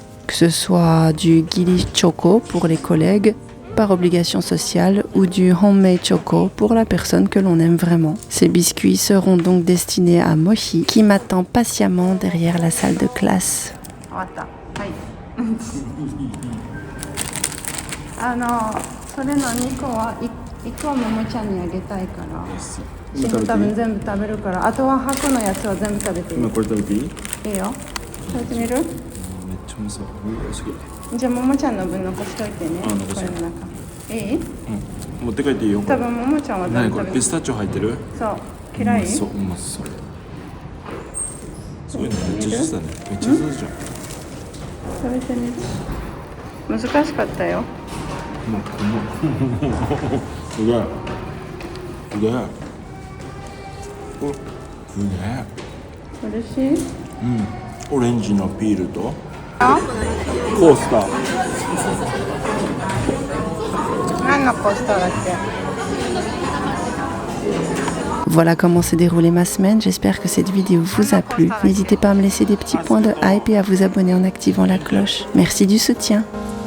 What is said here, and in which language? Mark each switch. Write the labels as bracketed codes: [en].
[fr] Que ce soit du giri choco pour les collègues, par obligation sociale, ou du homemade choco pour la personne que l'on aime vraiment. Ces biscuits seront donc destinés à Mochi, qui m'attend patiemment derrière la salle de classe. [ja] それの2個は1個はももちゃんにあげたいから今食べていい？多分全部食べるからあとは箱のやつは全部食べていい？今これ食べていい？いいよ食べてみる？めっちゃうまそう。好き。じゃあももちゃんの分残しといてね。あ残しとくこれの中いい？持って帰っていいよ。これ多分ももちゃんは何全部食べてこれピスタチオ入ってる？そう嫌い？うまそう。そういうのめっちゃ上手だね。めっちゃ上手じゃん。食べてみる？難しかったよ。すげえ。すげえ。お、すげえ。嬉しい？オレンジのピールとコースター。何のコースターだっけ [fr] Voilà comment s'est déroulée ma semaine, j'espère que cette vidéo vous a plu. N'hésitez pas à me laisser des petits points de hype et à vous abonner en activant la cloche. Merci du soutien.